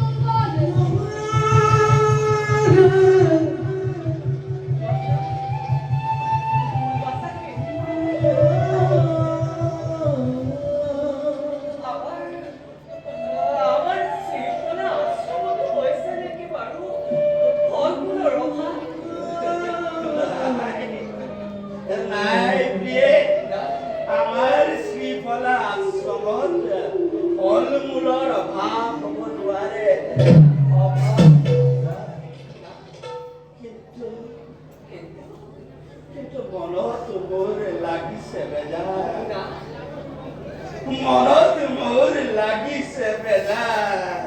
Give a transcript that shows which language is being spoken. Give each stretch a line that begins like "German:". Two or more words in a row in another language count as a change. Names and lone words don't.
Bangla: আমার শ্রীফলা আশ্রমত হয়েছে নাকি বারু ফলগুলোর অভাব
Assamese: নাই প্রিয়ে আমাৰ শ্ৰীফলা আশ্ৰমত ফল মূলৰ অভাৱ হ'ব নোৱাৰে কিন্তু মনত মোৰ লাগিছে বেজাৰ মনত মোৰ লাগিছে বেজাৰ